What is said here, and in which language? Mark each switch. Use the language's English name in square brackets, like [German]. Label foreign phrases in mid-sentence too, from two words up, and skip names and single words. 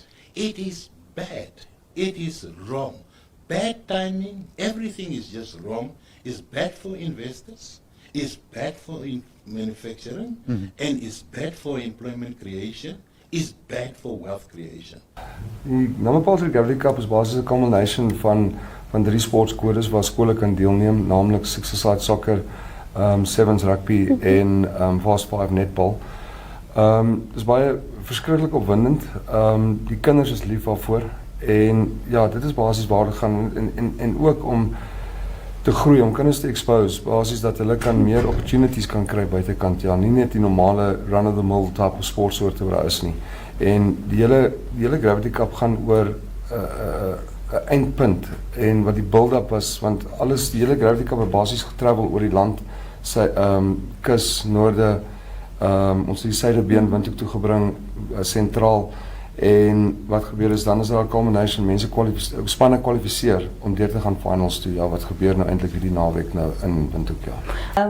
[English] It is bad. It is wrong. Bad timing. Everything is just wrong. It's bad for investors. It's bad for manufacturing. And it's bad for employment creation. It's bad for wealth creation. [Afrikaans] Die Namapals Recovery Cup is basies 'n combination van 3 sportskodes waar skole kan deelneem, naamlik [English] six-a-side soccer, sevens rugby [Afrikaans] en fast 5 netbal. Dis baie verskriklik opwindend. Die kinders is lief daarvoor en ja, dit is basies waar dit gaan en ook om te groei, om kinders te expose, basies dat hulle kan meer opportunities kan kry buitekant, ja, nie net die normale [English] run-of-the-mill type of [Afrikaans] sportsoorte wat daar is nie. En die hele Gravity Cup gaan oor 'n eindpunt en wat die build-up was, want die hele Gravity Cup het basies getravel oor die land, sy kus, noorde, ons het die suidebeen wind toe gebring, sentraal, en wat gebeur is, dan is daar 'n culmination, spanne kwalifiseer om deur te gaan finals toe, ja, wat gebeur nou eintlik hierdie naweek nou in Windhoek, ja.